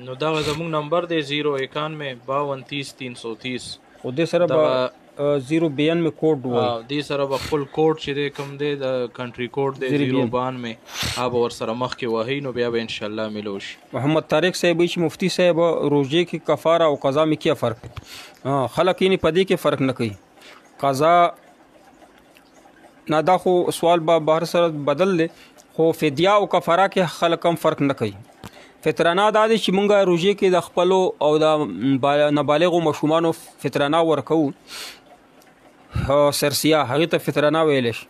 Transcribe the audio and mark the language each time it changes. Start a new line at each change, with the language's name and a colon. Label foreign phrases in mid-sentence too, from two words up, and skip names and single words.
Pashto: نو دغه زموږ نمبر دی 091 52 30 330. خو دې سره به 092 کوډ وایي، دې سره به خپل کوډ چې دی کوم دی د کنټري کوډ دی 092 هغه به ورسره مخکې وهي، نو بیا به انشاءالله میلو شي. محمد طارق صاحب وایي چې مفتی صاحب روژې کې کفاره او قضا
Urdu: میں کیا فرق؟
Pashto: خلک یې په دې کې فرق نه کوي. قضا نه دا خو سوال به بهر سره بدل دی، خو فدیه او کفاره کې خلک هم فرق نه کوي. فطرانه دا دی چې مونږ روژې کې د خپلو او د نابالغو ماشومانو فطرانه ورکوو، سرسیه هغې ته فطرانه ویلی شي.